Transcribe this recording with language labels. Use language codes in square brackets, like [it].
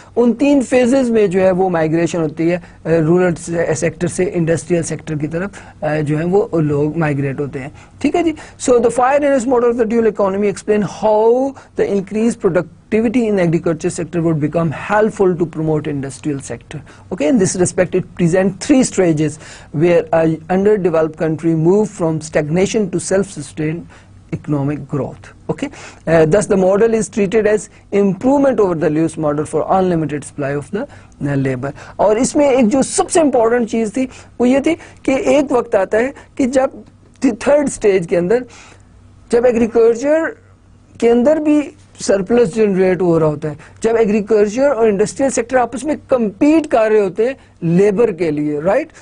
[ur] ان 3 phases میں جو ہے وہ مائگریشن ہوتی ہے رورل سیکٹر سے انڈسٹریل سیکٹر کی طرف جو ہے وہ لوگ مائگریٹ ہوتے ہیں. ٹھیک ہے جی. [en] So the Fei Ranis model of the dual economy explain how the increase productivity in agriculture sector would become helpful to promote industrial sector. Okay, in this respect it presents 3 stages where a underdeveloped country move from stagnation to self-sustained economic growth. Okay, thus the model is treated as improvement over the Lewis model for unlimited supply of the labor. [ur] اور اس میں ایک جو سب سے important چیز تھی وہ یہ تھی کہ ایک وقت آتا ہے کہ جب 3rd stage کے اندر جب ایگریکلچر کے اندر بھی سرپلس جنریٹ ہو رہا ہوتا ہے، جب ایگریکلچر اور انڈسٹریل سیکٹر آپس میں کمپیٹ کر رہے ہوتے ہیں لیبر کے لیے، رائٹ.